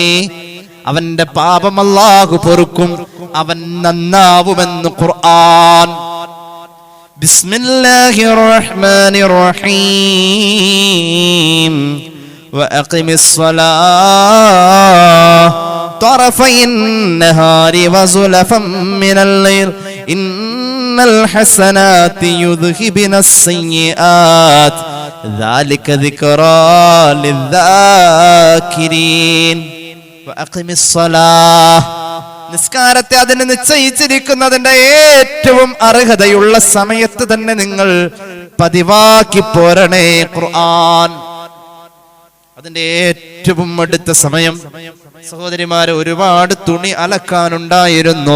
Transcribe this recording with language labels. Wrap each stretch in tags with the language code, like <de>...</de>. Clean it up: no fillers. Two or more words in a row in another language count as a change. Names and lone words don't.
<ml>അവന്റെ പാപം അല്ലാഹു പൊറുക്കും, അവൻ നന്നാവുമെന്ന് ഖുർആൻ.</ml> <ar>بسم الله الرحمن الرحيم. وأقم الصلاة طرفي النهار وزلفا من الليل إن الحسنات يذهبن السيئات ذلك ذكرى للذاكرين وأقم الصلاة.</ar> <ml>നിസ്കാരത്തെ അതിന് നിശ്ചയിച്ചിരിക്കുന്നതിന്റെ ഏറ്റവും അർഹതയുള്ള സമയത്ത് തന്നെ നിങ്ങൾ പതിവാക്കി പോരണേ. ഖുർആൻ അതിന്റെ ഏറ്റവും അടുത്ത സമയം. സഹോദരിമാരെ, ഒരുപാട് തുണി അലക്കാനുണ്ടായിരുന്നു.</ml>